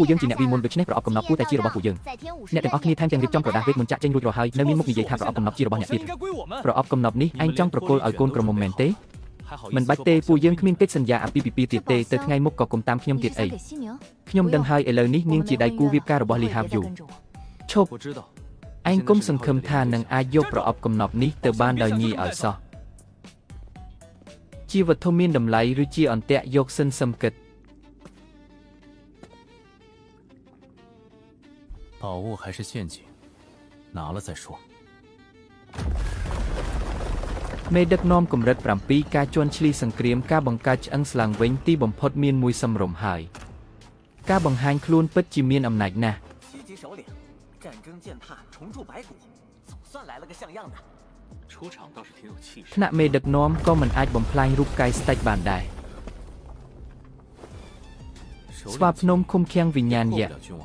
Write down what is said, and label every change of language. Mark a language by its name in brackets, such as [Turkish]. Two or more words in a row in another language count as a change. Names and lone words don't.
[Khmer] យើងជាអ្នកវិមុនដូច្នេះប្រអប់កំណប់គួរតែជារបស់ពួកយើងអ្នកទាំងអស់គ្នាថែមទាំងរៀបចំក្រដាសវេទមុនចាក់ចេញរួចរាល់ហើយនៅមានមុខនិយាយថាប្រអប់កំណប់ជារបស់អ្នកទៀតប្រអប់កំណប់នេះឯងចង់ប្រគល់ឲ្យកូនក្រមុំមែនទេមិនបាច់ទេពួកយើងគ្មានកិច្ចសន្យាអាពាហ៍ពិពាហ៍ទៀតទេទៅថ្ងៃមុខក៏គុំតាមខ្ញុំទៀតអីខ្ញុំដឹងហើយឥឡូវនេះនាងជាដៃគូវាបការរបស់លីហាវយូឈប់ឯងគុំសង្ឃឹមថានឹងអាចយកប្រអប់កំណប់នេះទៅបានដោយងាយឲ្យសោះជាវត្ថុមានតម្លៃឬជាអន្ទាក់យកសិនសឹមគិត [Chinese] 宝物还是陷阱，拿了再说。 [Khmer] មេដឹកនាំកម្រិត7ការជន់ឈ្លីសង្គ្រាមការបង្កើតឆ្អឹងស្លាំងវិញទីបំផុតមានមួយសំរុំហើយការបង្ហាញខ្លួនពិតជាមានអំណាចណាស់ថ្នាក់មេដឹកនាំក៏មិនអាចបំផ្លាញរូបកាយស្ដេចបានដែរស្វាភ្នំឃុំឃាំងវិញ្ញាណយក្ស